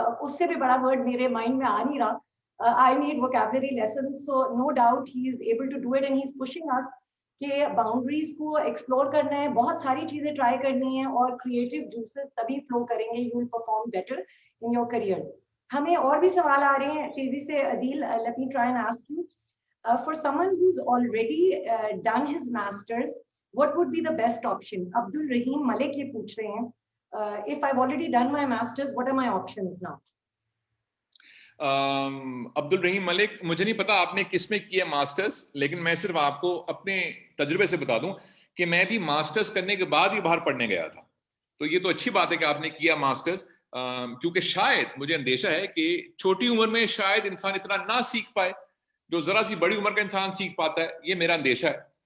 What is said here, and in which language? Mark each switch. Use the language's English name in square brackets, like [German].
[Urdu] اس سے بھی بڑا ورڈ میرے مائنڈ میں آ نہیں رہا. [English] I need vocabulary lessons, so no doubt he is able to do it and he is pushing us [Urdu] کہ باؤنڈریز کو ایکسپلور کرنا ہے, بہت ساری چیزیں ٹرائی کرنی ہیں, اور کریٹو جوسز تبھی فلو کریں گے, [English] You will perform better in your career. [Urdu] ہمیں اور بھی سوال آ رہے ہیں تیزی سے. [English] Adeel, let me try and ask you, for someone who's already done his masters, what would be the best option? Abdul Rahim Malik [Urdu] یہ پوچھ رہے ہیں, [English] if I've already done my masters, what are my options now? [Urdu] عبد الرحیم ملک, مجھے نہیں پتا آپ نے کس میں کیا ماسٹرز, لیکن میں صرف آپ کو اپنے تجربے سے بتا دوں کہ میں بھی ماسٹرز کرنے کے بعد ہی باہر پڑھنے گیا تھا. تو یہ تو اچھی بات ہے کہ آپ نے کیا ماسٹرز, کیونکہ شاید مجھے اندیشہ ہے کہ چھوٹی عمر میں شاید انسان اتنا نہ سیکھ پائے جو ذرا سی بڑی عمر کا انسان سیکھ پاتا ہے. یہ میرا اندیشہ ہے.